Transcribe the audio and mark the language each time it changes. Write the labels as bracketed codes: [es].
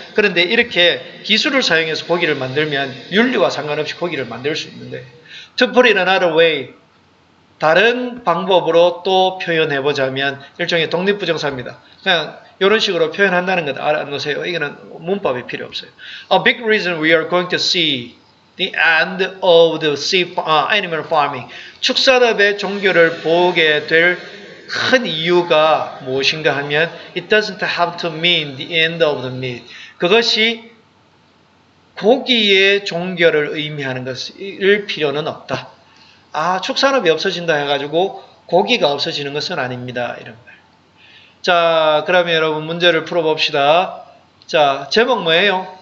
[ko] 그런데 이렇게 기술을 사용해서 고기를 만들면 윤리와 상관없이 고기를 만들 수 있는데 [en] to put it another way [ko] 다른 방법으로 또 표현해보자면 일종의 독립부정사입니다. 그냥 이런 식으로 표현한다는 것 알아놓으세요. 이거는 문법이 필요 없어요. [en] A big reason we are going to see the end of the animal farming. [ko] 축산업의 종교를 보게 될 큰 이유가 무엇인가 하면 [en] it doesn't have to mean the end of the meat. [ko] 그것이 고기의 종교를 의미하는 것일 필요는 없다. 축산업이 없어진다 해가지고 고기가 없어지는 것은 아닙니다. 이런 말. 자, 그러면 여러분 문제를 풀어봅시다. 자, 제목 뭐예요?